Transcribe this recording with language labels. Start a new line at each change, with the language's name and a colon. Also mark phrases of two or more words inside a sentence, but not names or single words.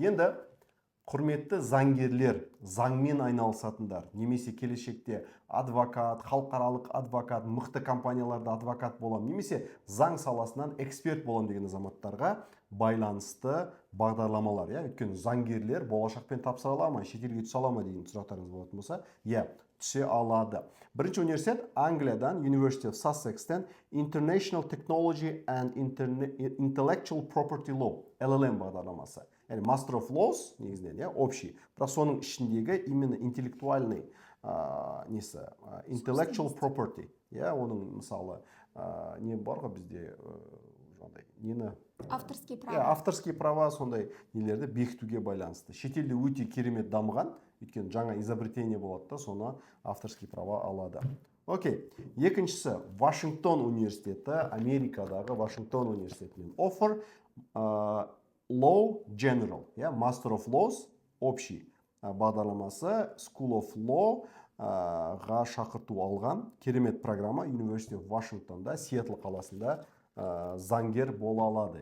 Kazakh: Енді құрметті заңгерлер, заңмен айналысатындар, немесе келешекте адвокат, халықаралық адвокат, мықты компанияларда адвокат боламын, немесе заң саласынан эксперт боламын деген азаматтарға байланысты бағдарламалар. Өйткені заңгерлер болашақпен тапсыра ала ма, шетелге түсе ала ма деген сұрақтарыңыз болатын болса, түсе алады. Бірінші университет Англиядан,
English: University of Sussex'тен International Technology and Intellectual Property Law, LLM бағдарламасы.
Kazakh: Яғни
English: Master of Laws
Kazakh: негізінен, общий. Бірақ соның ішіндегі
Russian: именно интеллектуальный
English: intellectual property.
Kazakh: Оның мысалы не бар ғой бізде
Russian: авторские права. Авторские права
Kazakh: сондай нелерді бекітуге байланысты. Шетелде өте керемет дамыған, өйткені жаңа изобретение болады да, соны
Russian: авторские права
Kazakh: алады. Окей. Екіншісі Вашингтон университеті, Америкадағы Вашингтон университетінен оффер
English: Law General, Master of Laws,
Kazakh: общий бағдарламасы School of Law ға шақырту алған керемет программа University of Washington'да, Сиэтл қаласында заңгер бола алады.